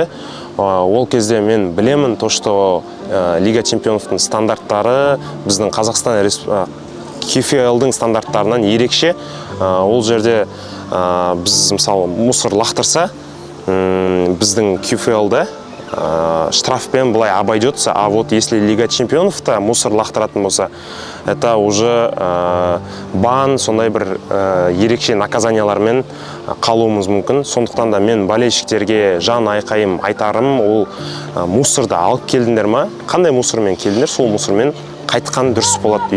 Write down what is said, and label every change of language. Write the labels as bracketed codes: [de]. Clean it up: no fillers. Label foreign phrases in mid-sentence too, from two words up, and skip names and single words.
[kk] Ол кезде мен білемін, [ru] то, что [kk] Лига чемпионовтың стандарттары біздің Қазақстан QFL-дың стандарттарынан ерекше. Ол жерде біз мысалы мусор лақтырса, біздің QFL-да штрафпен былай обойдется, [ru] а вот если [kk] Лига чемпионовта мусор лақтыратын болса, [ru] это уже бан, [kk] сондай бір ерекше наказаниялармен қалуымыз мүмкін. Сондықтан да мен болельшіктерге жан айқайым айтарым, ол мусорды алып келдіңдер ма? Қандай мусормен келдіңдер? Сол мусормен қайтқан дұрыс болады.